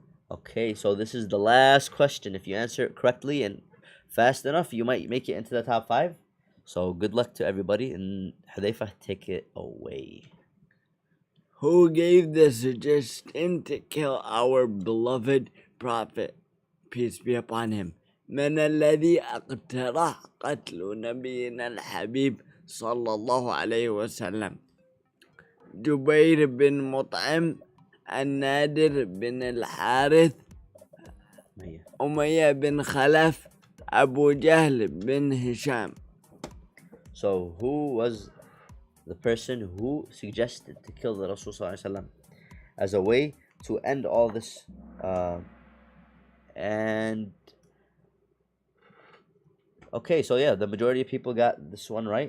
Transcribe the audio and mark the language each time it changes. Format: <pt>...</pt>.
<en>Okay, so this is the last question. If you answer it correctly and fast enough, you might make it into the top 5. So good luck to everybody, and Hudayfa, take it away. Who gave the suggestion to kill our beloved Prophet, peace be upon him?</en> <ar>من الذي اقترح قتل نبينا الحبيب صلى الله عليه وسلم؟ جبير بن مطعم، النادر بن الحارث، أمية بن خلف، أبو جهل بن هشام.</ar> <en>So who was the person who suggested to kill the Rasul ﷺ as a way to end all this? And okay, so yeah, the majority of people got this one right.</en>